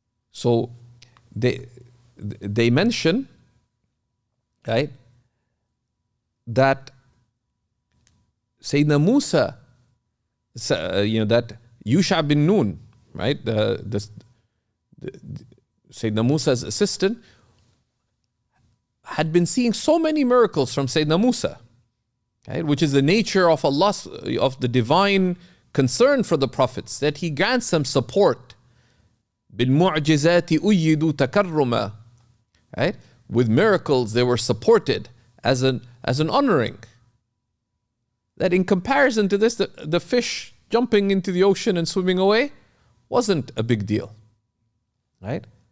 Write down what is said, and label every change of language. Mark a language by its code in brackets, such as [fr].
[en] So they mention, right, that Sayyidina Musa, that Yusha bin Nun, right, Sayyidina Musa's assistant, had been seeing so many miracles from Sayyidina Musa, right, which is the nature of Allah, of the divine concern for the prophets, that He grants them support. [ar] بِالْمُعْجِزَاتِ أُيِّدُوا تَكَرُّمًا, right? [en] With miracles they were supported as an honoring. That in comparison to this, the fish jumping into the ocean and swimming away wasn't a big deal. Right?